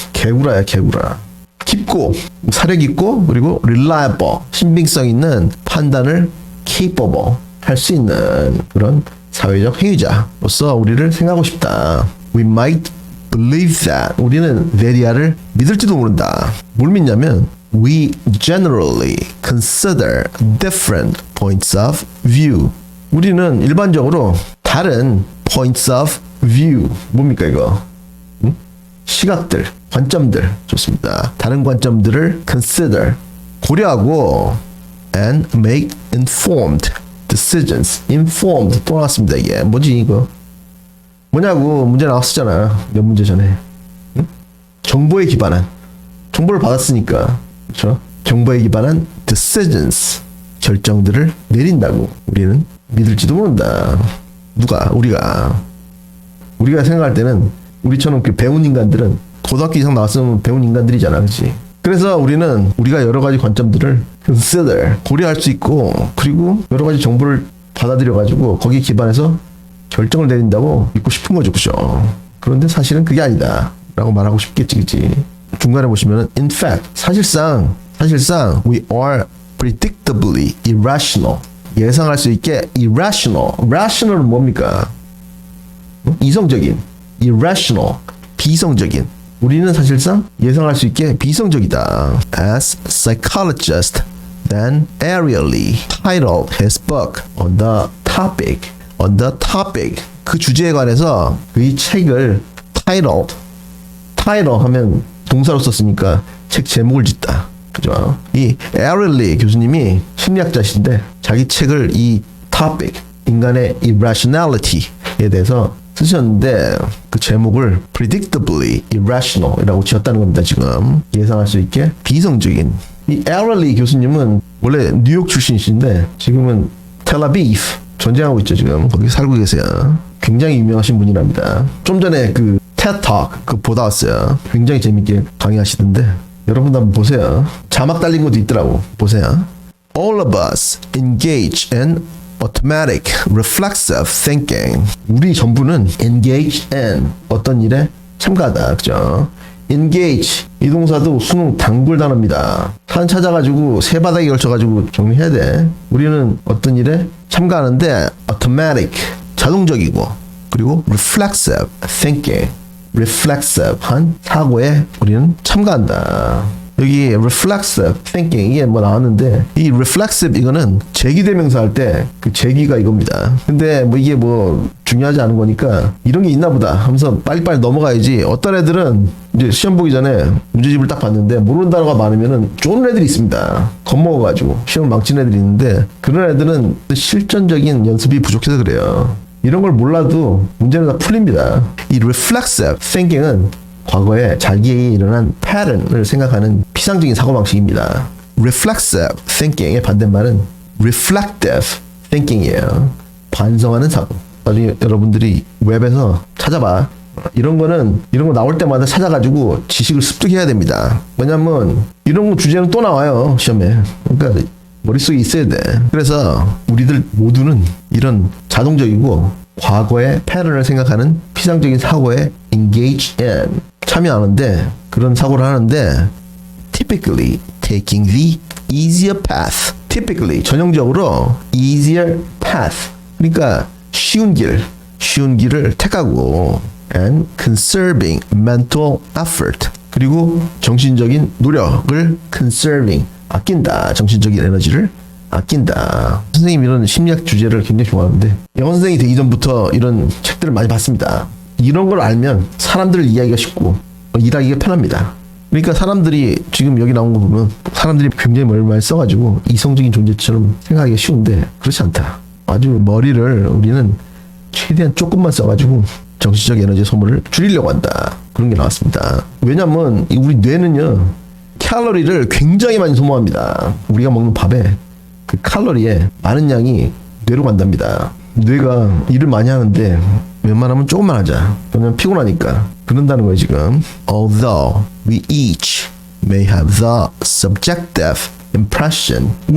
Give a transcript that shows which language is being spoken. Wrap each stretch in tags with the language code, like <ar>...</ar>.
<ko>개구라야 개구라. 깊고 사려 깊고 그리고 reliable 신빙성 있는 판단을 capable 할 수 있는 그런 사회적 행위자로서 우리를 생각하고 싶다.</ko> <en>We might believe that.</en> <ko>우리는 very를 믿을지도 모른다. 뭘 믿냐면</ko> <en>we generally consider different points of view.</en> <ko>우리는 일반적으로 다른 points of view 뭡니까 이거? 응? 시각들, 관점들 좋습니다. 다른 관점들을 consider 고려하고</ko> <en>and make informed decisions.</en> <ko>informed 또 나왔습니다. 이게 뭐지 이거? 뭐냐고 문제 나왔었잖아. 몇 문제 전에. 응? 정보에 기반한 정보를 받았으니까 그렇죠? 정보에 기반한 decisions 결정들을 내린다고. 우리는 믿을지도 모른다. 누가? 우리가 생각할 때는 우리처럼 그 배운 인간들은 고등학교 이상 나왔으면 배운 인간들이잖아. 그렇지? 그래서 우리가 여러 가지 관점들을 consider 고려할 수 있고 그리고 여러 가지 정보를 받아들여 가지고 거기에 기반해서 결정을 내린다고 믿고 싶은 거죠. 그죠? 그런데 사실은 그게 아니다 라고 말하고 싶겠지. 그치? 중간에 보시면은</ko> <en>in fact</en> <ko>사실상</ko> <en>we are predictably irrational.</en> <ko>예상할 수 있게 irrational. rational은 뭡니까? 이성적인. irrational. 비성적인. 우리는 사실상 예상할 수 있게 비성적이다.</ko> <en>As psychologist Dan Ariely titled his book on the topic.</en> <ko>그 주제에 관해서 그 책을 title 하면 동사로 썼으니까 책 제목을 짓다. 그죠? 이 Ariely 교수님이 심리학자신데 자기 책을 이 topic, 인간의 irrationality에 대해서 쓰셨는데 그 제목을</ko> <en>predictably irrational</en> <ko>이라고 지었다는 겁니다. 지금 예상할 수 있게 비성적인. 이 Ariely 교수님은 원래 뉴욕 출신이신데 지금은 텔아비브 전쟁하고 있죠. 지금 거기 살고 계세요. 굉장히 유명하신 분이랍니다. 좀 전에 그 TED Talk 그거 보다 왔어요. 굉장히 재밌게 강의하시던데 여러분도 한번 보세요. 자막 달린 것도 있더라고. 보세요.</ko> <en>All of us engage in automatic reflexive thinking.</en> <ko>우리 전부는 engage in 어떤 일에 참가하다. 그죠? engage 이 동사도 수능 단골 단어입니다. 산 찾아가지고 세 바닥에 걸쳐가지고 정리해야 돼. 우리는 어떤 일에 참가하는데 automatic 자동적이고 그리고 reflexive thinking reflexive한 사고에 우리는 참가한다. 여기 reflexive thinking 이게 뭐 나왔는데 이 reflexive 이거는 제기대명사 할 때 그 제기가 이겁니다. 근데 뭐 이게 뭐 중요하지 않은 거니까 이런 게 있나 보다 하면서 빨리빨리 넘어가야지. 어떤 애들은 이제 시험 보기 전에 문제집을 딱 봤는데 모르는 단어가 많으면은 쪼는 애들이 있습니다. 겁먹어가지고 시험을 망치는 애들이 있는데 그런 애들은 실전적인 연습이 부족해서 그래요. 이런 걸 몰라도 문제는 다 풀립니다. 이 reflexive thinking은 과거에 자기에게 일어난 패턴을 생각하는 피상적인 사고방식입니다. reflexive thinking의 반대말은 reflective thinking이에요. 반성하는 사고. 나중에 여러분들이 웹에서 찾아봐. 이런 거 나올 때마다 찾아가지고 지식을 습득해야 됩니다. 왜냐면 이런 거 주제는 또 나와요. 시험에. 그러니까 머릿속에 있어야 돼. 그래서 우리들 모두는 이런 자동적이고 과거의 패턴을 생각하는 피상적인 사고에 engage in 참여하는데 그런 사고를 하는데</ko> <en>typically taking the easier path.</en> <ko>typically 전형적으로 easier path. 그러니까 쉬운 길을 택하고</ko> <en>and conserving mental effort.</en> <ko>그리고 정신적인 노력을 conserving 아낀다. 정신적인 에너지를 아낀다. 선생님 이런 심리학 주제를 굉장히 좋아하는데 영어 선생님이 되기 전부터 이런 책들을 많이 봤습니다. 이런 걸 알면 사람들을 이해하기가 쉽고 일하기가 편합니다. 그러니까 사람들이 지금 여기 나온 거 보면 사람들이 굉장히 머리를 많이 써가지고 이성적인 존재처럼 생각하기가 쉬운데 그렇지 않다. 아주 머리를 우리는 최대한 조금만 써가지고 정신적 에너지 소모를 줄이려고 한다. 그런 게 나왔습니다. 왜냐면 우리 뇌는요 칼로리를 굉장히 많이 소모합니다. 우리가 먹는 밥에 그 칼로리의 많은 양이 뇌로 간답니다. 뇌가 일을 많이 하는데 웬만하면 조금만 하자. 그냥 피곤하니까. 그런다는 거예요 지금.</ko> <en>Although we each may have the subjective impression.</en>